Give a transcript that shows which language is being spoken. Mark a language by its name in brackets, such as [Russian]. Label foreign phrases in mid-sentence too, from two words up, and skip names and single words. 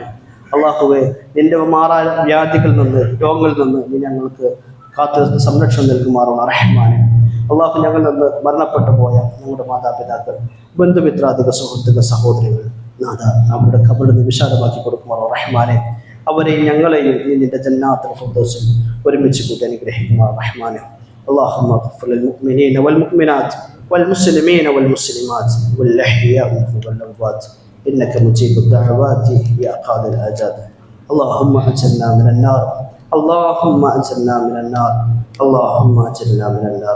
[Malayalam] അള്ളാഹുവെ, നിന്റെ മാറാ വ്യാധികളിൽ നിന്ന്, രോഗങ്ങളിൽ നിന്ന് നീ ഞങ്ങൾക്ക് കാത്ത് സംരക്ഷണം നൽകുമാറാവട്ടെ റഹ്മാൻ. അള്ളാഹു, ഞങ്ങളിൽ നിന്ന് മരണപ്പെട്ടു പോയ ഞങ്ങളുടെ മാതാപിതാക്കൾ, ബന്ധുമിത്രാദിക സുഹൃത്തുക്കൾ, സഹോദരികൾ, നാഥ, അവരുടെ ഖബർ നീ വിശാലമാക്കി കൊടുക്കുമാറാവട്ടെ റഹ്മാനെ. അവരെയും ഞങ്ങളെയും നീ നിന്റെ ജന്നാത്തുൽ ഫിർദൗസിൽ ഒരുമിച്ച് കൂട്ടി അനുഗ്രഹിക്കുമാറാവട്ടെ റഹ്മാനെ. [Arabic] اللهم اغفر للمؤمنين والمؤمنات والمسلمين والمسلمات والأحياء منهم والأموات إنك مجيب الدعوات يا قاضي الحاجات. اللهم أجرنا من النار، اللهم أجرنا من النار، اللهم أجرنا من النار.